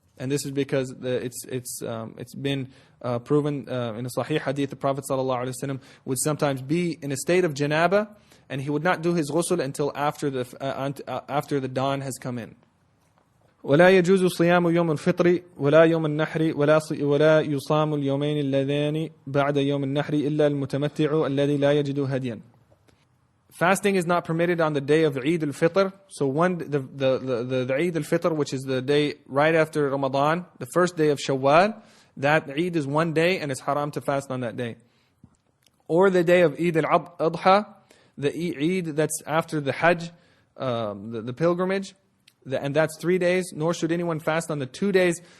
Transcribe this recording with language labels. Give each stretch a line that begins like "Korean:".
English: And this is because it's been proven in a Sahih hadith, the Prophet ﷺ would sometimes be in a state of janaba, and he would not do his ghusl until after the dawn has come in.
Arabic: ولا يجوز صيام يوم الفطر ولا يوم النحر ولا يصام اليومين اللذان بعد يوم النحر إلا المتمتع الذي لا يجد هديا.
English: Fasting is not permitted on the day of Eid al-Fitr. So the Eid al-Fitr, which is the day right after Ramadan, the first day of Shawwal, that Eid is one day and it's haram to fast on that day. Or the day of Eid al-Adha, the Eid that's after the Hajj, the pilgrimage, and that's 3 days, nor should anyone fast on the 2 days.